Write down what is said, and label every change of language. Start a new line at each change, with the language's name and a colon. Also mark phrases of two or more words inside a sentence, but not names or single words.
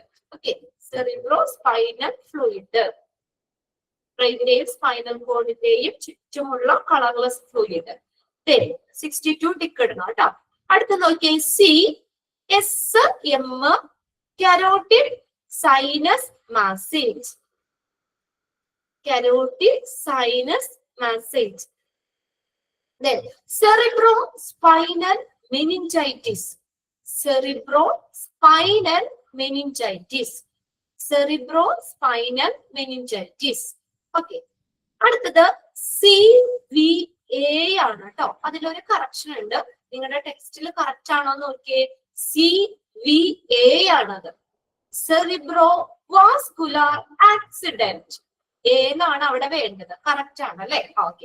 English: okay, cerebro spinal fluid.
Malayalam: ബ്രെയിനിന്റെയും സ്പൈനൽ കോഡിന്റെയും ചുറ്റുമുള്ള
English: colorless fluid.
Malayalam: 62 ടിക്ക് ഇടണം കേട്ടോ. അടുത്ത നോക്കിയേ CSM
English: carotid sinus massage. Carotid sinus massage. Then cerebrospinal meningitis. Cerebrospinal meningitis. Cerebrospinal meningitis.
Malayalam: Okay. അടുത്തത് CVA ആണ് കേട്ടോ. അതിലൊരു കറക്ഷൻ ഉണ്ട്. നിങ്ങളുടെ ടെക്സ്റ്റിൽ കറക്റ്റ് ആണോ എന്ന് നോക്കിയേ. CVA ആണത്.
English: Cerebrovascular accident.
Malayalam: എന്നാണ് അവിടെ വേണ്ടത്. കറക്റ്റ് ആണ് അല്ലെ? ഓക്കെ.